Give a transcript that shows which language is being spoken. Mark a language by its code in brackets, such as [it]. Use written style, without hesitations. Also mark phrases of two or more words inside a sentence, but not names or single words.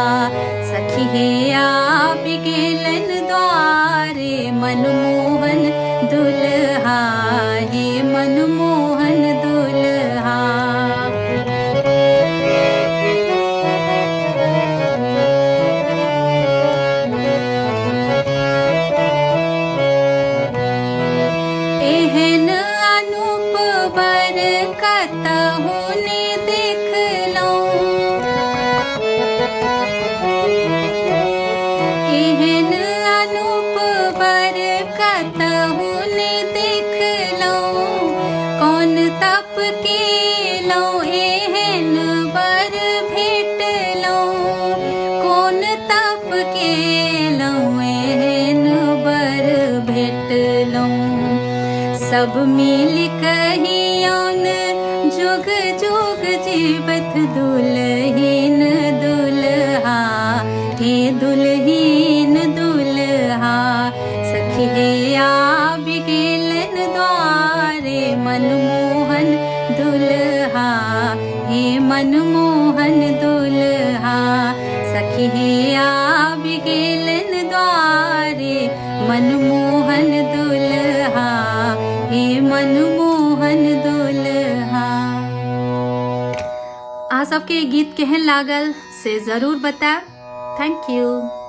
[mai] सखी हे आबि गेलन द्वारे मनमोहन दुल्हा, हे मनमोहन दुल्हा। एहन अनूप बर कतहु ने देखलहुँ, एहन अनूप बर कतहु ने देखलहुँ। कौन तप केलहुँ एहन बर भेटलहुँ, कौन तप केलहुँ एहन बर भेटलहुँ। सब मिल कहियौन जुग जुग जीवत दुल्हीन दुल्हा, हे दुल्हीन दुल्हा। सखी हे आबि गेलन द्वारे मनमोहन दुल्हा, हे मनमोहन दुल्हा। सखी हे आबि गेलन द्वारे मनमोहन दुल्हा, हे मनमोहन दुल्हा। अहाँ सबके गीत केहन लागल से जरूर बताएब। [en] thank you.